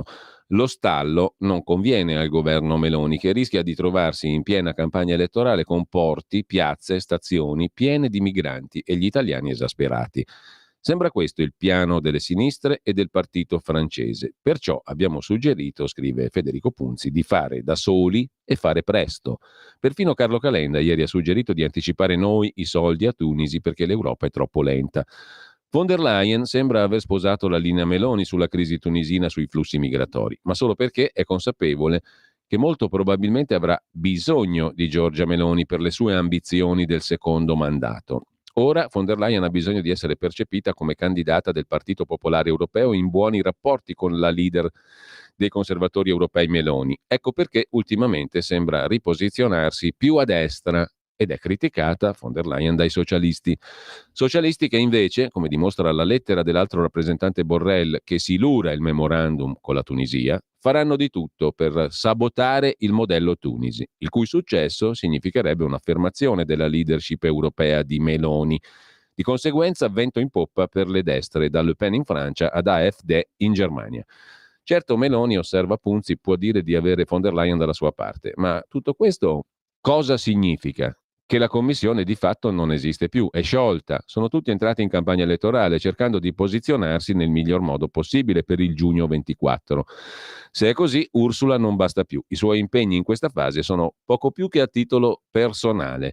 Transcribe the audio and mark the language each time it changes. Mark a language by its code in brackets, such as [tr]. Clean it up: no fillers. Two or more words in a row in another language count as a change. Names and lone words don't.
[it] Lo stallo non conviene al governo Meloni, che rischia di trovarsi in piena campagna elettorale con porti, piazze, stazioni piene di migranti e gli italiani esasperati. Sembra questo il piano delle sinistre e del partito francese. Perciò abbiamo suggerito, scrive Federico Punzi, di fare da soli e fare presto. Perfino Carlo Calenda ieri ha suggerito di anticipare noi i soldi a Tunisi perché l'Europa è troppo lenta. Von der Leyen sembra aver sposato la linea Meloni sulla crisi tunisina sui flussi migratori, ma solo perché è consapevole che molto probabilmente avrà bisogno di Giorgia Meloni per le sue ambizioni del secondo mandato. Ora von der Leyen ha bisogno di essere percepita come candidata del Partito Popolare Europeo in buoni rapporti con la leader dei conservatori europei Meloni. Ecco perché ultimamente sembra riposizionarsi più a destra ed è criticata von der Leyen dai socialisti. Socialisti che invece, come dimostra la lettera dell'altro rappresentante Borrell che silura il memorandum con la Tunisia, faranno di tutto per sabotare il modello Tunisi, il cui successo significherebbe un'affermazione della leadership europea di Meloni. Di conseguenza vento in poppa per le destre, da Le Pen in Francia ad AfD in Germania. Certo Meloni, osserva Punzi, può dire di avere von der Leyen dalla sua parte, ma tutto questo cosa significa? Che la commissione di fatto non esiste più, è sciolta, sono tutti entrati in campagna elettorale cercando di posizionarsi nel miglior modo possibile per il giugno 24. Se è così, Ursula non basta più, i suoi impegni in questa fase sono poco più che a titolo personale.